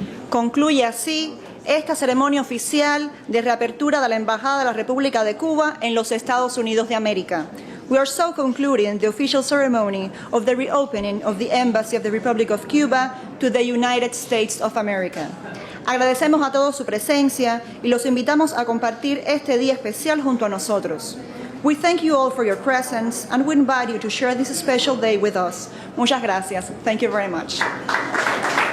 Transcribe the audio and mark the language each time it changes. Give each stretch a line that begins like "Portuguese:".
Spanish: Concluye así esta ceremonia oficial de reapertura de la Embajada de la República de Cuba en los Estados Unidos de América.
English: We are so concluding the official ceremony of the reopening of the Embassy of the Republic of Cuba to the United States of America.
Spanish: Agradecemos a todos su presencia y los invitamos a compartir este día especial junto a nosotros.
English: We thank you all for your presence and we invite you to share this special day with us.
Spanish: Muchas gracias.
English: Thank you very much.